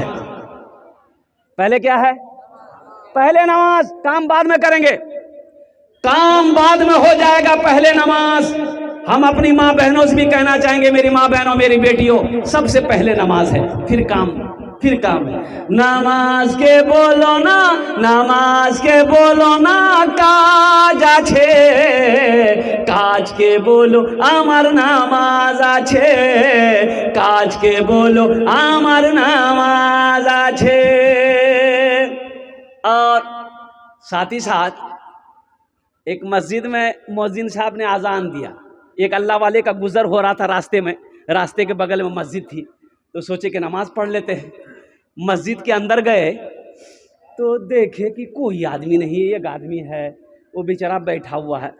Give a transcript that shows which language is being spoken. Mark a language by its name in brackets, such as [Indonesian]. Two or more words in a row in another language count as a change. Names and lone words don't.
[Urdu] پہلے کیا ہے؟ پہلے نماز، کام بعد میں کریں گے، کام بعد میں ہو جائے گا، پہلے نماز۔ ہم اپنی ماں بہنوں سے بھی کہنا چاہیں گے، میری ماں بہنوں، میری بیٹیوں، سب سے پہلے نماز ہے، پھر کام۔ پھر کام ہے. [Bangla] নামাজ কে বলো না, নামাজ কে বলো না কাজ আছে, কাজকে বলো আমার নামাজ আছে, কাজকে বলো আমার নামাজ আছে. [Urdu] اور ساتھ ہی ساتھ ایک مسجد میں مؤذن صاحب نے اذان دیا. ایک اللہ والے کا گزر ہو رہا تھا راستے میں, راستے کے بغل میں مسجد تھی, تو سوچے کہ نماز پڑھ لیتے ہیں. مسجد کے اندر گئے تو دیکھے کہ کوئی آدمی نہیں, ایک آدمی ہے وہ بیچارہ بیٹھا ہوا ہے.